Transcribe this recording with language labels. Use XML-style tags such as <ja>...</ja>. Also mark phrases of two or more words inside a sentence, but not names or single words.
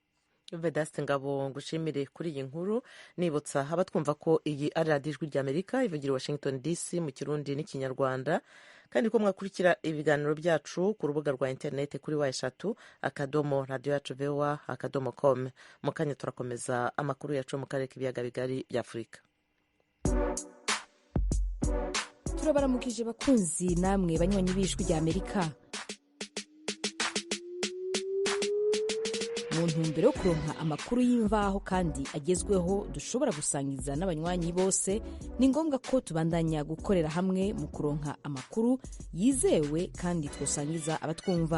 <rw>Vedaste Ngabo ngushimire kuri iyi nkuru, nibutsa abatwumva ko iyi ari Radio Ijwi ry'Amerika ivugira Washington DC mu Kirundi n'Ikinyarwanda, kandi ko mwakurikira ibiganiro byacu ku rubuga rwa interineti kuri eshatu /radio yacu voa.com. Mu kanya turakomeza amakuru yacu mu karere k'ibiyaga bigari bya Afurika.</rw> <rn>Turabaramukije bakunzi namwe banywanyi b'Ijwi ry'Amerika. Mu ntumbero yo kuronka amakuru y'imvaho kandi agezweho dushobora gusangiza n'abanywanyi bose, ni ngombwa ko tubandanya gukorera hamwe mu kuronka amakuru yizewe kandi twosangiza abatwumva.</rn>